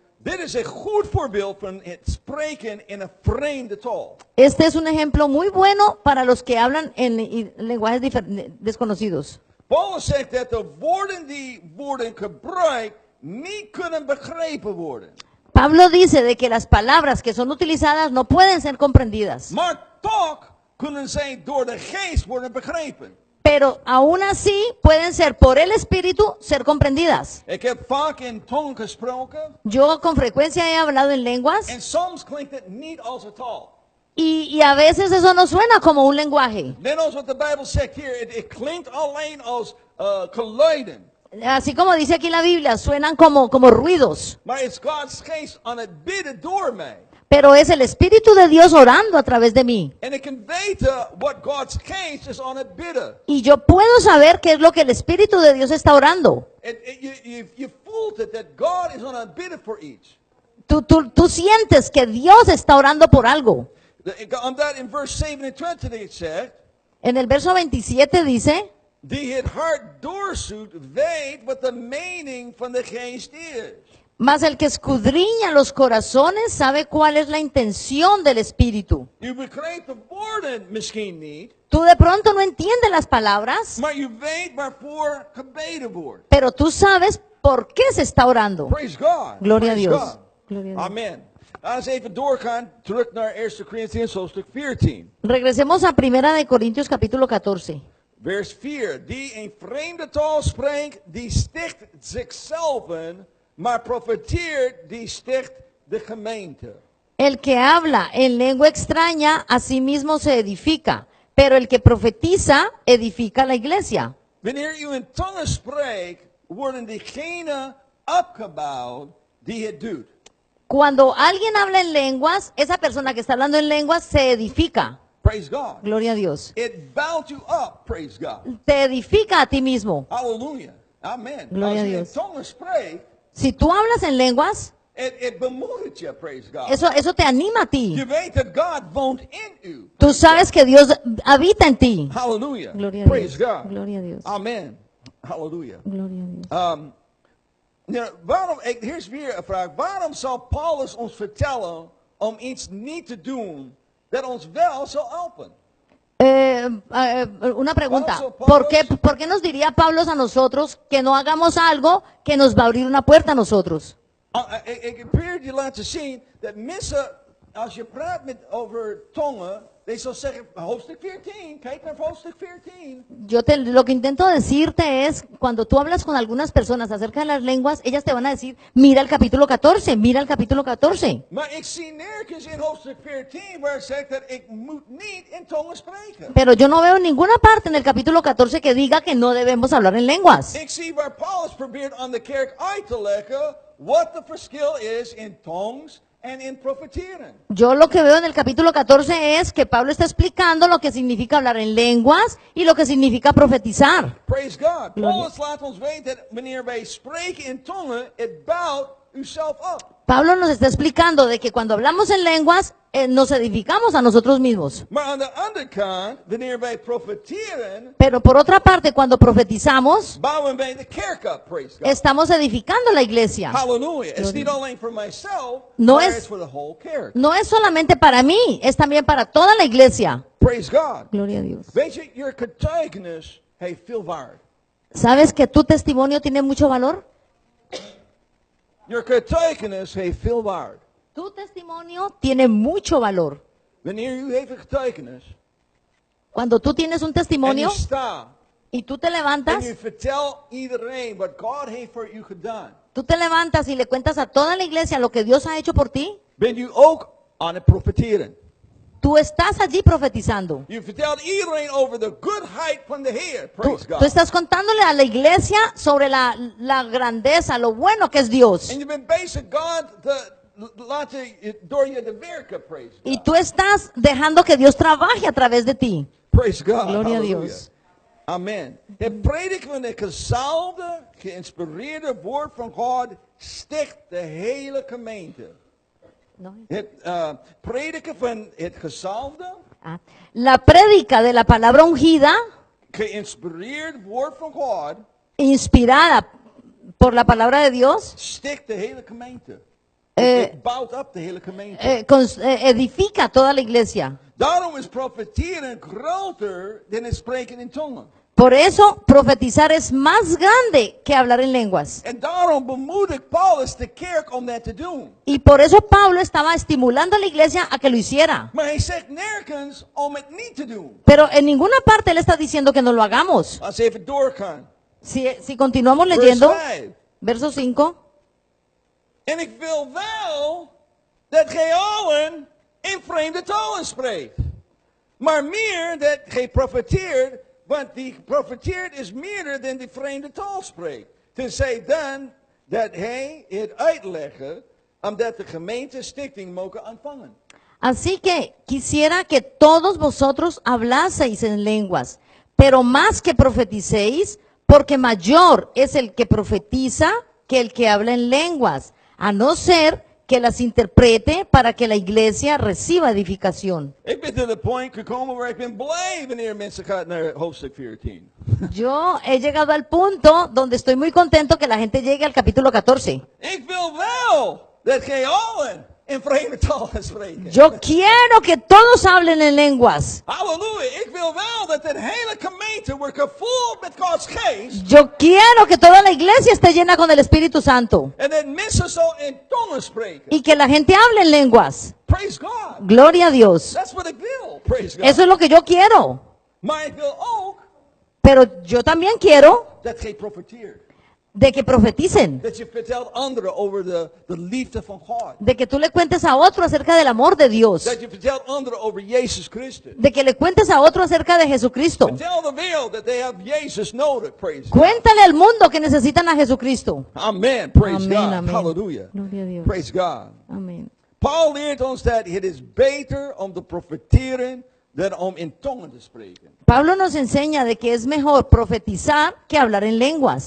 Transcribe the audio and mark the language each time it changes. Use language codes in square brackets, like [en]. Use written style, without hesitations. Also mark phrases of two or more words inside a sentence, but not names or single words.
[nl] Dit is een goed voorbeeld van het spreken in een vreemde taal. [es] Este es un ejemplo muy bueno para los que hablan en lenguajes desconocidos. [nl] Paulus zegt dat de woorden die worden gebruikt niet kunnen begrepen worden. [es] Pablo dice de que las palabras que son utilizadas no pueden ser comprendidas, [nl] Maar toch kunnen zij door de geest worden begrepen. [es] pero aún así pueden ser por el Espíritu ser comprendidas. [nl] Ik heb vaak in tongen gesproken [es] Yo con frecuencia he hablado en lenguas [nl] en soms klinkt het niet als een taal. [es] y a veces eso no suena como un lenguaje. [nl] Net als wat de Bijbel zegt hier, het klinkt alleen als geluiden. [es] Así como dice aquí la Biblia, suenan como ruidos, [nl] Maar het is Gods geest aan het bidden door mij. [es] pero es el Espíritu de Dios orando a través de mí. [nl] En ik kan weten wat Gods geest is aan het bidden. [es] Y yo puedo saber qué es lo que el Espíritu de Dios está orando. [nl] Je voelt het dat God is aan het bidden voor iets. [es] Tú sientes que Dios está orando por algo. [nl] Omdat in vers 27 dit zegt, [es] En el verso 27 dice, [nl] die het hart doorzoekt, weet wat de mening van de geest is. [es] mas el que escudriña los corazones sabe cuál es la intención del Espíritu. [nl] U begrijpt de woorden misschien niet, [es] Tú de pronto no entiendes las palabras, [nl] maar u weet waarvoor gebeden wordt. [es] pero tú sabes por qué se está orando. [en] Praise God. [es] Gloria a [en] Praise [es] Dios. [en] God. [es] Gloria a Dios. Amen. [nl] Laten we even doorgaan, terug naar 1 Corinthians hoofdstuk 14. [es] Regresemos a 1 Corintios capítulo 14. [nl] Vers 4. Die een vreemde taal spreekt, die sticht zichzelf, maar profeteert, die sticht de gemeente. [es] El que habla en lengua extraña a sí mismo se edifica, pero el que profetiza edifica la iglesia. [nl] Wanneer u in tongen spreekt, worden diegenen opgebouwd die het doet. [es] Cuando alguien habla en lenguas, esa persona que está hablando en lenguas se edifica. [en] Praise God. [es] Gloria a Dios. [en] It bouwt you up, praise God. [es] Te edifica a ti mismo. Hallelujah. Amen. Gloria a [nl] Als u in [es] Dios. [nl] tongen spreekt, [es] Si tú hablas en lenguas, [nl] het bemoedigt je, [en] praise God. [es] eso te anima a ti. [nl] Je weet dat God woont in u. [es] Tú sabes que Dios habita en ti. Hallelujah. Gloria a [en] Praise [es] Dios. [en] God. [es] Gloria a Dios. Amen. Hallelujah. Gloria a Dios. [nl] Hier is weer een vraag. Waarom zal Paulus ons vertellen om iets niet te doen dat ons wel zal helpen? [es] Una pregunta. Vamos, Pablo. ¿Por qué nos diría Pablo a nosotros que no hagamos algo que nos va a abrir una puerta a nosotros? [nl] Ik probeer je laten zien dat mensen, als je praat over tongen, die zal zeggen, hoofdstuk 14, kijk naar hoofdstuk 14. [es] Lo que intento decirte es, cuando tú hablas con algunas personas acerca de las lenguas, ellas te van a decir, mira el capítulo 14, mira el capítulo 14. [nl] Maar ik zie nergens in hoofdstuk 14 waar het zegt dat ik moet niet in tongen spreken. [es] Pero yo no veo en ninguna parte en el capítulo 14 que diga que no debemos hablar en lenguas. [nl] Ik zie waar Paulus probeert aan de kerk uit te leggen wat de verschil is in tongues en in profeteren. [es] Yo lo que veo en el capítulo 14 es que Pablo está explicando lo que significa hablar en lenguas y lo que significa profetizar. [en] Praise God. [es] Gloria. [nl] Paulus laat ons weten dat wanneer wij spreken in tongen, het bouwt uzelf up. [es] Pablo nos está explicando de que cuando hablamos en lenguas nos edificamos a nosotros mismos. [nl] Maar aan de andere kant, wanneer wij profeteren, [es] Pero por otra parte, cuando profetizamos, [nl] bouwen wij de kerk up. [en] Praise God. [es] estamos edificando la iglesia. Hallelujah. [nl] Het is niet alleen voor mijzelf, [es] No [nl] maar [es] es- [nl] het is voor de whole kerk. [es] No es solamente para mí, es también para toda la iglesia. [en] Praise God. [es] Gloria a Dios. [nl] Weet je, je getuigenis heeft veel waarde. [es] ¿Sabes que tu testimonio tiene mucho valor? [nl] Je getuigenis heeft veel waarde. [es] Tu testimonio tiene mucho valor. [nl] Wanneer u heeft een getuigenis [es] Cuando tú tienes un [nl] en [es] testimonio [nl] u staat [es] y tú te [nl] en [es] levantas, [nl] u vertelt iedereen wat God heeft voor u gedaan, [es] tú te levantas y le cuentas a toda la iglesia lo que Dios ha hecho por ti, [nl] bent u ook aan het profeteren. [es] tú estás allí profetizando. [nl] U vertelt iedereen over de goedheid van de Heer. [es] Tú, [en] Praise [es] tú [en] God. [es] estás contándole a la iglesia sobre la grandeza, lo bueno que es Dios. [nl] En je bent bezig God te laten door je te werken. [en] Praise God. [es] Y tú estás dejando que Dios trabaje a través de ti. [en] Praise God. [es] Gloria a Halleluja. Dios. Amen. [nl] Het prediken van het gezalfde, geïnspireerde woord van God sticht de hele gemeente. [es] ¿No? [nl] Het prediken van het gezalfde, [es] La prédica de la palabra ungida, [nl] geïnspireerd woord van God, [es] inspirada por la palabra de Dios, [nl] stikt de hele gemeente. Eh, Het bouwt op de hele gemeente. [es] edifica toda la iglesia. [nl] Daarom is profeteren groter dan het spreken in tongen. [es] Por eso, profetizar es más grande que hablar en lenguas. [nl] En daarom bemoedigt Paulus de kerk om dat te doen. [es] Y por eso Pablo estaba estimulando a la iglesia a que lo hiciera. [nl] Maar hij zegt nergens om het niet te doen. [es] Pero en ninguna parte él está diciendo que no lo hagamos. [nl] Als we even doorgaan. [es] Si continuamos [nl] Vers [es] leyendo, [nl] 5. [es] verso 5. [nl] En ik wil wel dat gij allen in vreemde talen spreekt. Maar meer dat gij profeteert, want die profeteert is meerder dan die vreemde taal spreekt. Tenzij dan dat hij het uitleggen, omdat de gemeente stichting mogen ontvangen. [es] Así que quisiera que todos vosotros hablaseis en lenguas, pero más que profeticéis, porque mayor es el que profetiza que el que habla en lenguas, a no ser que las interprete para que la iglesia reciba edificación. [nl] Ik ben tot het punt gekomen waar ik ben blij wanneer mensen gaan naar hoofdstuk 14. [es] Yo he llegado al punto donde estoy muy contento que la gente llegue al capítulo 14. [nl] Ik wil wel dat gij allen in vreemde talen spreken. [es] Yo quiero que todos hablen en lenguas. Halleluja. [nl] Ik wil wel dat de hele gemeente wordt gevuld met Gods geest. [es] Yo quiero que toda la iglesia esté llena con el Espíritu Santo [nl] En dat mensen zo in tongen spreken. [es] y que la gente hable en lenguas. [en] Praise God. [es] Gloria a Dios. [en] That's what [nl] ik wil. [en] Praise God. [es] Eso es lo que yo quiero. [nl] Maar ik wil ook [es] Pero yo también quiero [nl] dat gij profeteert. [es] de que profeticen, [nl] Dat je vertelt anderen over de liefde van God. [es] de que tú le cuentes a otro acerca del amor de Dios, [nl] Dat je vertelt anderen over Jezus Christus. [es] de que le cuentes a otro acerca de Jesucristo. [nl] Vertel de wereld dat [en] they have [nl] Jezus nodig. [en] Praise God. [es] Cuéntale al mundo que necesitan a Jesucristo. [en] Amen. Praise [es] Amén, [en] God. [es] amén. Hallelujah. Gloria a Dios. [en] Praise God. [es] Amén. [nl] Paul leert ons dat het is beter om te profeteren dan om in tongen te spreken. [es] Pablo nos enseña de que es mejor profetizar que hablar en lenguas.